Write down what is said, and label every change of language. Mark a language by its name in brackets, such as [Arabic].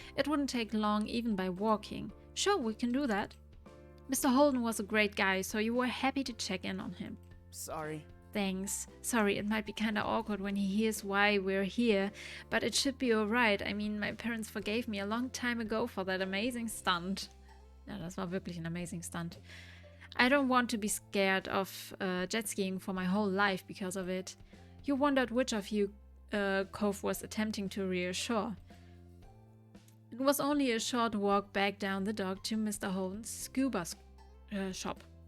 [English] It wouldn't take long even by walking. Sure, we can do that. Mr. Holden was a great guy, so you were happy to check in on him. Sorry. Thanks. Sorry, it might be kinda awkward when he hears why we're here, but it should be alright. I mean, my parents forgave me a long time ago for that amazing stunt. [German] Ja, das war wirklich ein [English] amazing stunt. I don't want to be scared of jet skiing for my whole life because of it. You wondered which of you Cove was attempting to reassure. It was only a short walk back down the dock to Mr. Holden's scuba shop.